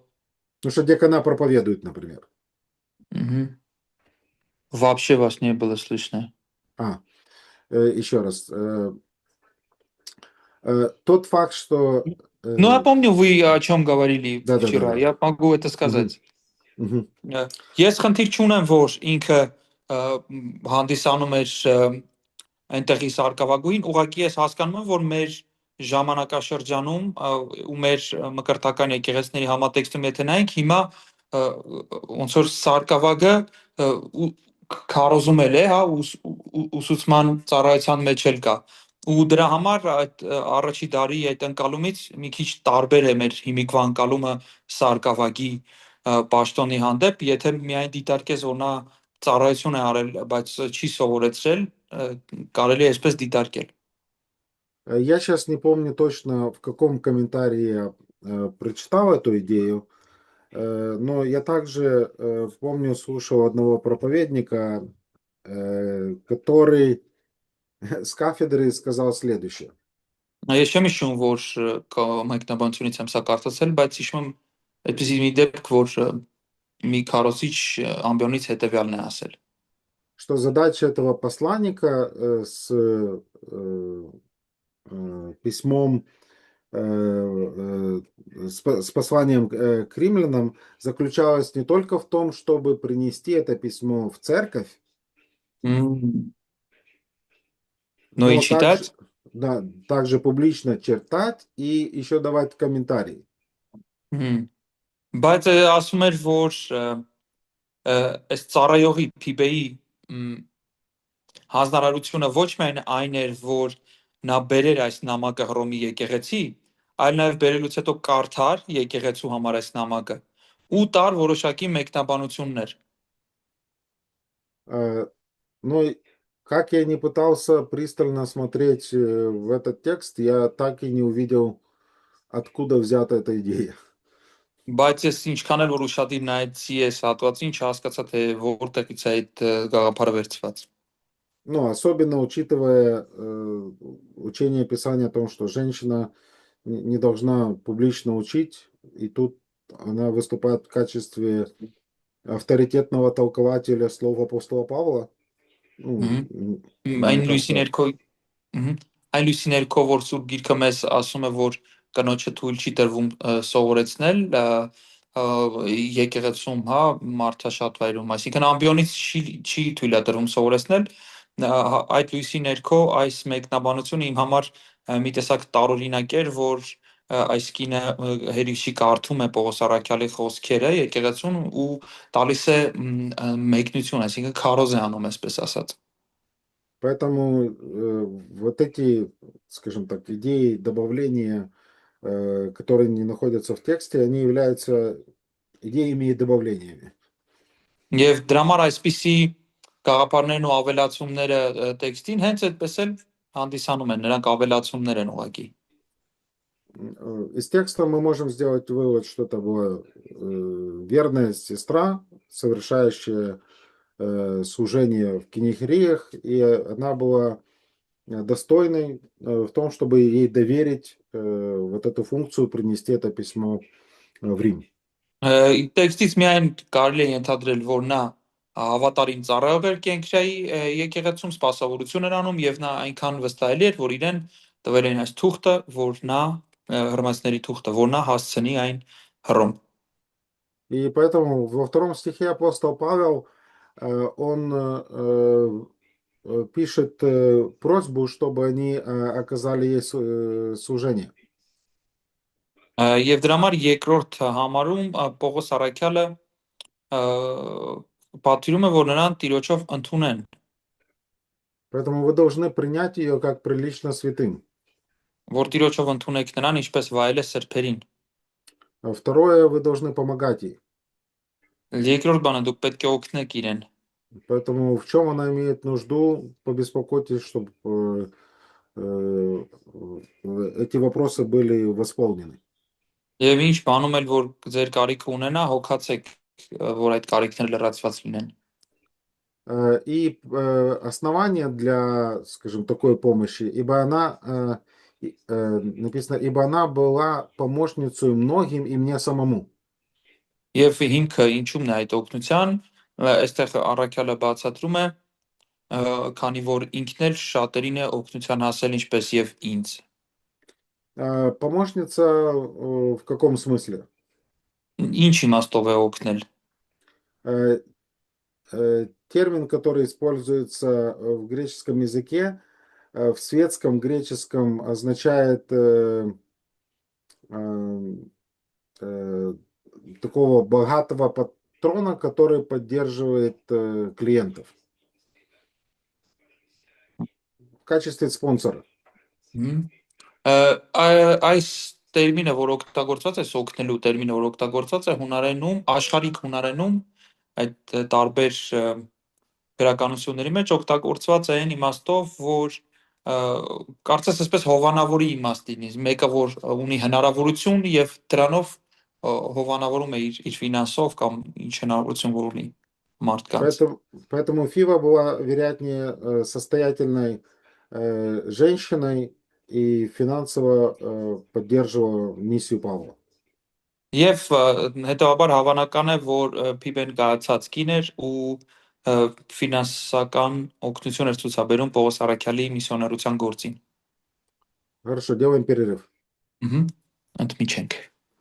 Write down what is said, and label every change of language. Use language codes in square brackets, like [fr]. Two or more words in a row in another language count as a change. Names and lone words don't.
[ru] Потому что диакона проповедует, например. Вообще вас не было слышно. Еще раз. Тот факт, что Ну, я помню, вы о чем говорили Да-да-да-да. вчера. Я могу это сказать. Мгм. [hy] Ես խնդիր չունեմ, որ ինքը հանդիսանում էր այնտեղի սարկավագույն, ուղղակի ես հասկանում եմ, որ մեր ժամանակաշրջանում ու մեր մկրտական եկեղեցիների համատեքստում եթե նայենք, հիմա ոնց որ սարկավագը քարոզումել է, հա, ուսուցման ծառայության մեջ էլ կա։ Ու դրա համար այդ առաջի դարի այդ ընկալումից մի քիչ տարբեր է մեր հիմիկվա ընկալումը սարկավագի պաշտոնի հանդեպ, եթե միայն դիտարկես, որ նա ծառայություն է արել, բայց չի սովորեցրել, կարելի է այսպես дитարկել։ [ru] Я сейчас не помню точно, в каком комментарии я прочитал эту идею, но я также помню, слушал одного проповедника, который с кафедры сказал следующее. [hy] Ես չեմ հիշում, որ մեկնաբանությունից եմ սա կարծացել, բայց հիշում եմ այդպիսի մի դեպք, որ մի քարոզիչ ամբիոնից հետևյալն է ասել։ [ru] Что задача этого посланника с письмом, с посланием к римлянам заключалась не только в том, чтобы принести это письмо в церковь, Но но [hy] ինչի [ru] также, դած да, также публично чертать и еще давать комментарии. [hy] բայց ասում էր, որ այս ծառայողի Փիբեի հանձնարարությունը ոչ միայն այն էր, որ նա բերեր այս նամակը Հռոմի եկեղեցի, այլ նաև բերելուց հետո կարդար եկեղեցու համար այս նամակը ու տար որոշակի մեկնաբանություններ։ [ru] Но как я не пытался пристально смотреть в этот текст, я так и не увидел, откуда взята эта идея. [hy] Բայց ես ինչքան էլ որ ուշադիր նայեցի այս հատվածին, չհասկացա թե որտեղից է այդ գաղափարը վերցված։ [ru] Ну, особенно учитывая учение Писания о том, что женщина не должна публично учить, и тут она выступает в качестве авторитетного толкователя слов апостола Павла. Ну, [hy] Այն [ru] мне [hy] լույսի [ru] кажется, [hy] ներքո այն լույսի ներքո որ Սուրբ Գիրքը մեզ ասում է, որ կնոջը թույլ չի տրվում սովորեցնել եկեղեցում, հա, մարդաշատվայրում, այսինքն ամբիոնից չի թույլատրվում սովորեցնել, այդ լույսի ներքո այս մեկնաբանությունը իմ համար մի տեսակ տարօրինակ էր, որ այս կինը հերիքի կարդում է Պողոս Առաքյալի խոսքերը եկեղեցուն ու տալիս է մեկնություն, այսինքն քարոզ է անում, այսպես ասած։ [ru] поэтому вот эти, скажем так, идеи добавления, которые не находятся в тексте, они являются идеями и добавлениями. [hy] Եվ դրա համար այսպիսի գաղափարներն ու ավելացումները տեքստին հենց այդպես էլ հանդիսանում են, նրանք ավելացումներ են ուղղակի։ [ru] Из текста мы можем сделать вывод, что это была верная сестра, совершающая служение в Кенихириях, и она была достойной в том, чтобы ей доверить вот эту функцию, принести это письмо в Рим. [hy] Տեքստից միայն կարելի է ենթադրել, որ նա հավատարիմ ծառայող էր կենքրայի եկեղեցում սպասավորություն էր անում եւ նա այնքան վստահելի էր, որ իրեն տվել են այս թուղթը, որ նա հռոմեացիների թուղթը, որ նա հասցնի այն Հռոմ։ [ru] И поэтому во втором стихе апостол Павел, он пишет просьбу, чтобы они оказали ей служение. [hy] Եվ դրա համար երկրորդ համարում Պողոս Առաքյալը պատվիրում է, որ նրան Տիրոջով ընդունեն։ [ru] Поэтому вы должны принять ее как прилично святым. [hy] Որ Տիրոջով ընդունեք նրան, ինչպես վայել է սրբերին։ [ru] А второе, вы должны помогать ей. [hy] Երկրորդ բանը դուք պետք է օգնեք իրեն։ [ru] Поэтому в чем она имеет нужду, побеспокойтесь, чтобы эти вопросы были восполнены. [hy] Եվ ինչ բանում էլ որ ձեր կարիքը ունենա, հոգացեք, որ այդ карикները լրացված լինեն։ [ru] И основание для, скажем, такой помощи, ибо она, написано, ибо она была помощницей многим и мне самому. [hy] Եվ հիմքը ինչու՞մն է այդ օգնության, այստեղ առաքյալը բացատրում է, քանի որ ինքն էլ շատերին է օգնության հասել ինչպես եւ ինձ։ [ru] Помощница в каком смысле? [hy] Ինչ իմաստով է օգնել։ [ru] Термин, который используется в греческом языке, в светском греческом означает такого богатого патрона, который поддерживает клиентов в качестве спонсора. [hy] Այս տերմինը, որ օգտագործված է, օգնելու տերմինը, որ օգտագործված է հունարենում, աշխարհիկ հունարենում, այդ տարբեր գրականությունների մեջ օգտագործված է այն իմաստով, որ կարծես այսպես հովանավորի իմաստին, մեկը որ ունի հնարավորություն եւ դրանով հովանավորում է իր ֆինանսով կամ ինչ հնարավորություն որ ունի մարդկանց։ [ru] Поэтому Фива была, вероятнее, состоятельной женщиной и финансово поддерживала миссию Павла. [hy] Եվ հետեւաբար հավանական է, որ Փիբեն կայացած կին էր ու ֆինանսական օգնություն էր ցուցաբերում Պողոս Արաքյալի միսիոներության գործին։ [ru] Хорошо, делаем перерыв. [hy] Ընդմիջենք։